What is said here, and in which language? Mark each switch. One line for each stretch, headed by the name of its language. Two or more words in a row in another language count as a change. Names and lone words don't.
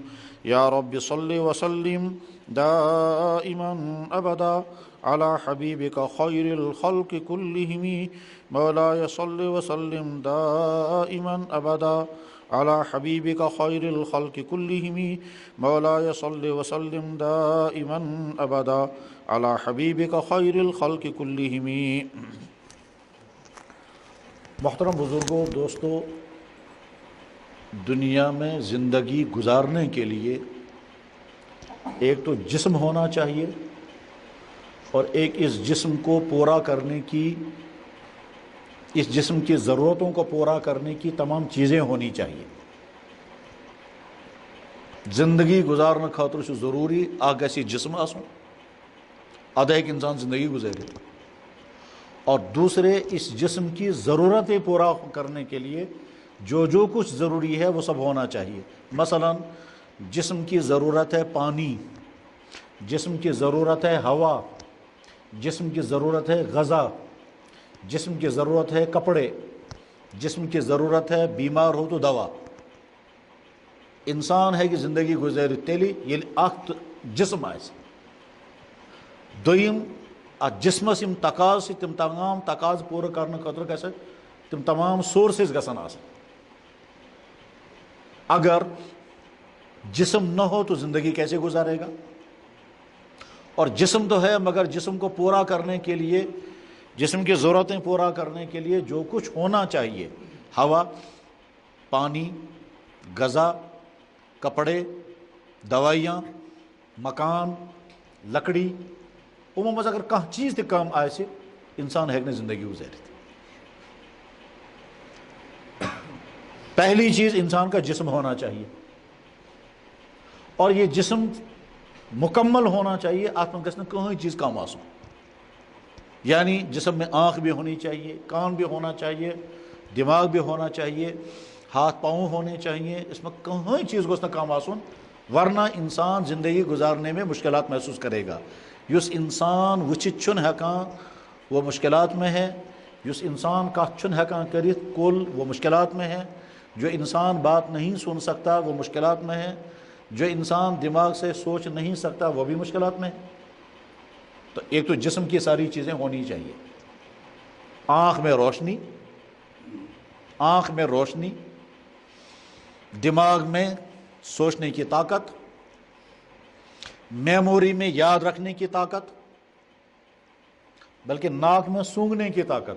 Arabic: يا رب صل وسلم دائما أبدا على حبيبك خير الخلق كلهم. مولاي صل وسلم دائما أبدا على حبيبك خير الخلق كلهم. مولاي صل وسلم دائما أبدا على حبيبك خير الخلق كلهم.
Urdu: محترم بزرگوں، دوستو، دنیا میں زندگی گزارنے کے لیے ایک تو جسم ہونا چاہیے اور ایک اس جسم کو پورا کرنے کی، اس جسم کی ضرورتوں کو پورا کرنے کی تمام چیزیں ہونی چاہیے. زندگی گزارنا
Kashmiri: خاطر سے ضروری اکھ گژھِ جسم آسن، ادٕ ہیٚکہِ انسان زندگی گزارت،
Urdu: اور دوسرے اس جسم کی ضرورتیں پورا کرنے کے لیے جو کچھ ضروری ہے وہ سب ہونا چاہیے. مثلا جسم کی ضرورت ہے پانی، جسم کی ضرورت ہے ہوا، جسم کی ضرورت ہے غذا، جسم کی ضرورت ہے کپڑے، جسم کی ضرورت ہے بیمار ہو تو دوا. انسان ہے کہ
Kashmiri: زندگی گزارِ تیلی ییٚلہِ اکھ جسم آسہِ. دوٚیِم اتھ جسمس یم تقاض چھِ تِم تمام تقاض پوٗرٕ کرنہٕ خٲطرٕ گژھِ تِم تمام سورسز گژھن آسٕنۍ.
Urdu: اگر جسم نہ ہو تو زندگی کیسے گزارے گا؟ اور جسم تو ہے مگر جسم کو پورا کرنے کے لیے، جسم کی ضرورتیں پورا کرنے کے لیے جو کچھ ہونا چاہیے، ہوا، پانی، غذا، کپڑے، دوائیاں، مکان، لکڑی، عموماً
Kashmiri: منٛز اگر کانٛہہ چیز تہِ کم آسہِ انسان ہیٚکہِ نہٕ زندگی گزٲرِتھ.
Urdu: پہلی چیز انسان کا جسم ہونا چاہیے، اور یہ جسم مکمل ہونا چاہیے،
Kashmiri: اتھ منٛز گژھِ نہٕ کٕہٕنۍ چیز کم آسُن.
Urdu: یعنی جسم میں آنکھ بھی ہونی چاہیے، کان بھی ہونا چاہیے، دماغ بھی ہونا چاہیے، ہاتھ پاؤں ہونے چاہیے، اس میں کہیں چیز
Kashmiri: گوٚژھ نہٕ کم آسُن،
Urdu: ورنہ انسان زندگی گزارنے میں مشکلات محسوس کرے گا.
Kashmiri: یُس انسان وٕچھِتھ چھُنہٕ ہٮ۪کان
Urdu: وہ مشکلات میں ہے،
Kashmiri: یُس انسان کتھ چھُنہٕ ہٮ۪کان کٔرِتھ کُل
Urdu: وہ مشکلات میں ہے، جو انسان بات نہیں سن سکتا وہ مشکلات میں ہے، جو انسان دماغ سے سوچ نہیں سکتا وہ بھی مشکلات میں ہے. تو ایک تو جسم کی ساری چیزیں ہونی چاہیے. آنکھ میں روشنی، آنکھ میں روشنی، دماغ میں سوچنے کی طاقت، میموری میں یاد رکھنے کی طاقت، بلکہ ناک میں سونگنے کی طاقت.